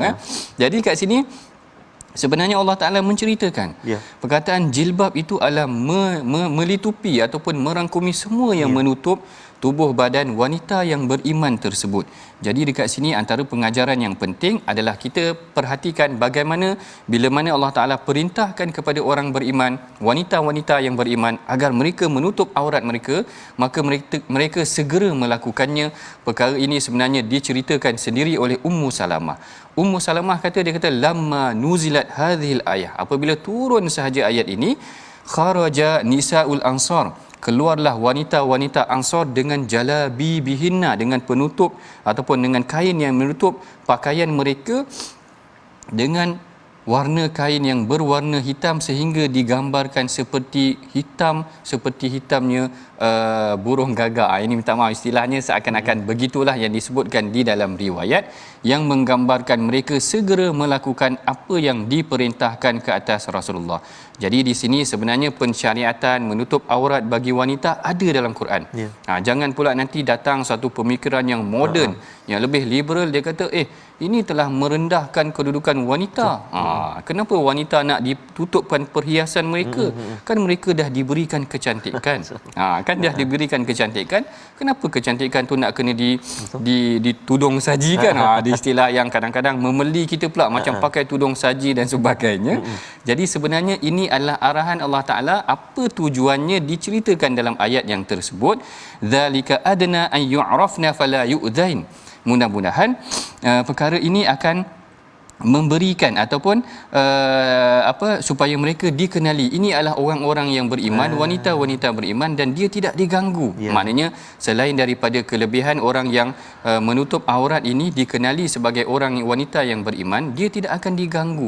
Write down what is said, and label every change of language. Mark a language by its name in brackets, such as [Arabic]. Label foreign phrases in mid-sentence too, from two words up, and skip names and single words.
[Malay] Jadi kat sini sebenarnya Allah Taala menceritakan perkataan jilbab itu adalah melitupi ataupun merangkumi semua yang menutup tubuh badan wanita yang beriman tersebut. Jadi dekat sini antara pengajaran yang penting adalah kita perhatikan bagaimana bila mana Allah Taala perintahkan kepada orang beriman, wanita-wanita yang beriman agar mereka menutup aurat mereka, maka mereka segera melakukannya. Perkara ini sebenarnya diceritakan sendiri oleh Ummu Salamah. Ummu Salamah kata, dia kata [Arabic] لما نزلت هذه الآية, [Malay] apabila turun sahaja ayat ini, [Arabic] خرج نساء الأنصار, [Malay] keluarlah wanita-wanita Ansar dengan jalabibihinna, dengan penutup ataupun dengan kain yang menutup pakaian mereka, dengan warna kain yang berwarna hitam sehingga digambarkan seperti hitamnya burung gagak. Ini minta maaf istilahnya seakan-akan begitulah yang disebutkan di dalam riwayat, yang menggambarkan mereka segera melakukan apa yang diperintahkan ke atas Rasulullah. Jadi di sini sebenarnya pensyariatan menutup aurat bagi wanita ada dalam Quran. Jangan pula nanti datang satu pemikiran yang moden, yang lebih liberal, dia kata ini telah merendahkan kedudukan wanita. Kenapa wanita nak ditutupkan perhiasan mereka? Kan mereka dah diberikan kecantikan. Kan dah diberikan kecantikan. Kenapa kecantikan tu nak kena ditudung sajikan? Di istilah yang kadang-kadang memeli kita pula macam pakai tudung saji dan sebagainya. Jadi sebenarnya ini adalah arahan Allah Taala. Apa tujuannya diceritakan dalam ayat yang tersebut. [Arabic] ذلك أدنى أن يعرفن فلا يؤذين. [Malay] Mudah-mudahan perkara ini akan memberikan ataupun supaya mereka dikenali ini adalah orang-orang yang beriman, wanita-wanita beriman, dan dia tidak diganggu. Maknanya selain daripada kelebihan orang yang menutup aurat ini dikenali sebagai orang wanita yang beriman, dia tidak akan diganggu.